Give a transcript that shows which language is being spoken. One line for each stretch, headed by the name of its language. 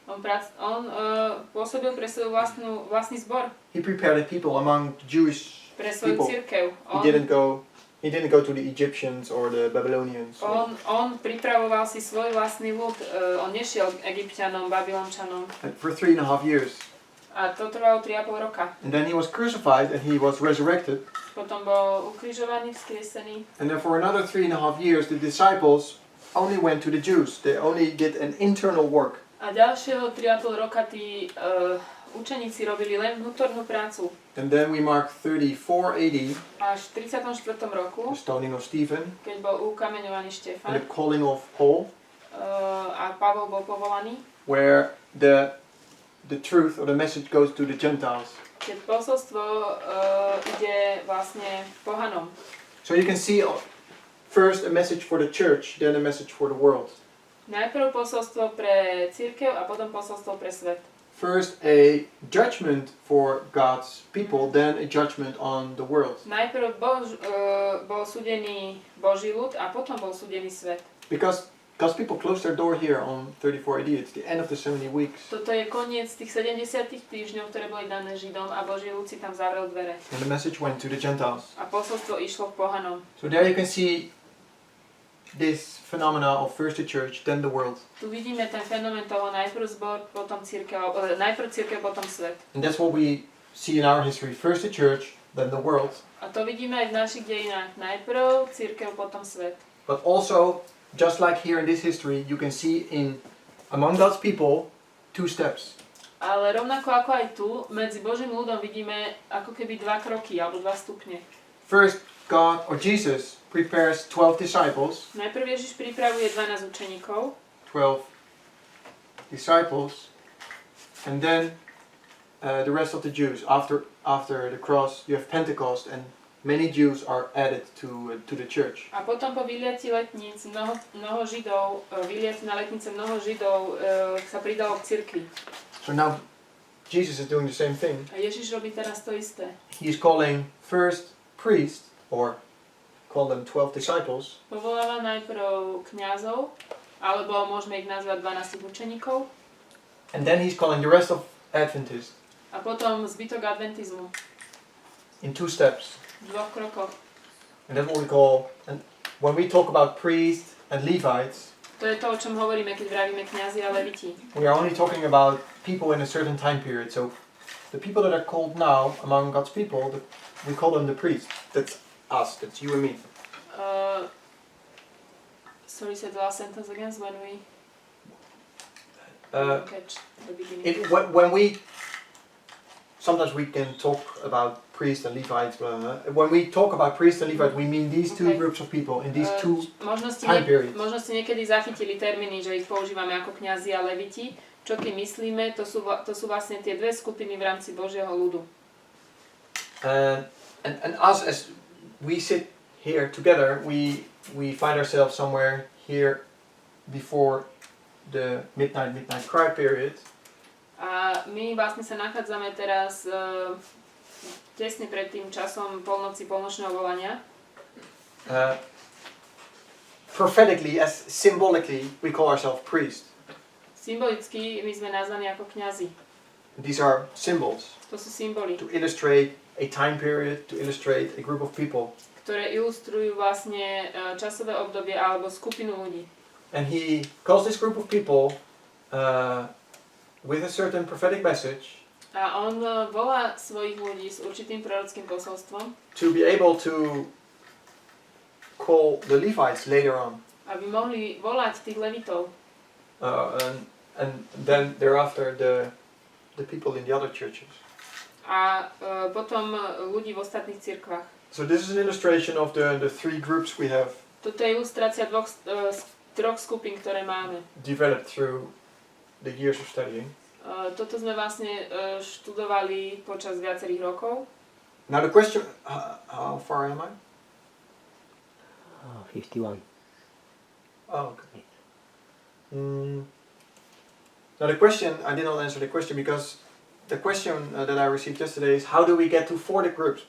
Slovak: On pôsobil pre svoj vlastný zbor,
English: He prepared the people among the Jewish
Slovak: pre svoju
English: people.
Slovak: cirkev.
English: He didn't go to the Egyptians or the Babylonians.
Slovak: On pripravoval si svoj vlastný ľud. On nešiel k Egypťanom, Babylončanom.
English: And for 3.5 years.
Slovak: A to trvalo 3,5 roka.
English: And then he was crucified and he was resurrected.
Slovak: Potom bol ukrižovaný, vzkriesený.
English: And then for another 3.5 years, the disciples only went to the Jews. They only did an internal work.
Slovak: A ďalšieho 3,5 roka tí učeníci robili len vnútornú prácu.
English: And then we mark 34 AD,
Slovak: Až v 34. roku,
English: the stoning of Stephen,
Slovak: keď bol ukameňovaný
English: and
Slovak: Štefan
English: the calling of Paul,
Slovak: a Pavol bol povolaný,
English: where the truth or the message goes to the Gentiles.
Slovak: keď posolstvo ide vlastne pohanom.
English: So you can see first a message for the church, then a message for the world.
Slovak: Najprv posolstvo pre cirkev a potom posolstvo pre svet.
English: First a judgment for God's people, then a judgment on the world.
Slovak: Najprv bol súdený Boží ľud a potom bol súdený svet.
English: Because God's people closed their door here on 34 AD. It's the end of the 70 weeks.
Slovak: Toto je koniec tých 70 týždňov, ktoré boli dané Židom a Boží ľud si tam zavrel dvere.
English: And the message went to the Gentiles.
Slovak: A posolstvo išlo k pohanom.
English: So there you can see this phenomena of first the church, then the world.
Slovak: Tu vidíme ten fenomén toho najprv zbor, potom cirkev, najprv cirkev, potom svet.
English: And that's what we see in our history. First the church, then the world.
Slovak: A to vidíme aj v našich dejinách. Najprv cirkev, potom svet.
English: But also, just like here in this history, you can see among God's people 2 steps.
Slovak: Ale rovnako ako aj tu, medzi Božím ľudom vidíme ako keby 2 kroky alebo 2 stupne.
English: First, God or Jesus prepares 12 disciples.
Slovak: Najprv Ježiš pripravuje 12 učeníkov,
English: 12 disciples, and then the rest of the Jews. After the cross, you have Pentecost, and many Jews are added to the church.
Slovak: a potom po vyliati letníc mnoho Židov, vyliati na letnice mnoho Židov sa pridalo k cirkvi.
English: So now Jesus is doing the same thing.
Slovak: A Ježiš robí teraz to isté.
English: He's calling first priests, or call them 12 disciples,
Slovak: Povoláva najprv kňazov, alebo môžeme ich nazvať 12 učeníkov,
English: and then he's calling the rest of Adventists
Slovak: a potom zbytok adventizmu
English: in 2 steps.
Slovak: v 2 krokoch.
English: And that's what we call, and when we talk about priests and Levites,
Slovak: To je to, o čom hovoríme, keď vravíme kňazi a leviti.
English: we are only talking about people in a certain time period. So the people that are called now among God's people, we call them the priests. That's us, that's you and me. Sorry, say the last sentence again when we catch the beginning. When we, sometimes we can talk about priests and Levites, blah, blah, blah. When we talk about priests and Levites, we mean these two Okay. groups of people in these two
Slovak: Možno ste niekedy zachytili termíny, že ich používame ako kňazi a leviti. Čo tým myslíme, to sú vlastne tie dve skupiny v rámci Božieho ľudu.
English: And us, as we sit here together, we find ourselves somewhere here before the midnight cry period.
Slovak: A my vlastne sa nachádzame teraz tesne pred tým časom polnočného volania.
English: Prophetically, as symbolically, we call ourselves priests.
Slovak: Symbolicky my sme nazvaní ako kňazi.
English: These are symbols
Slovak: To sú symboly,
English: to illustrate a time period, to illustrate a group of people.
Slovak: ktoré ilustrujú vlastne časové obdobie alebo skupinu ľudí.
English: And he calls this group of people with a certain prophetic message
Slovak: A on volá svojich ľudí s určitým prorockým posolstvom,
English: to be able to call the Levites later on.
Slovak: aby mohli volať tých levitov.
English: And then thereafter the people in the other churches.
Slovak: A potom ľudí v ostatných cirkvách.
English: So this is an illustration of the three groups we have
Slovak: Toto je ilustrácia troch skupín, ktoré máme.
English: developed through the years of studying.
Slovak: Toto sme vlastne študovali počas viacerých rokov.
English: Now the question, how far am I? 51. Oh, okay. Now the question, I did not answer the question because the question that I received yesterday is how do we get to 4 groups?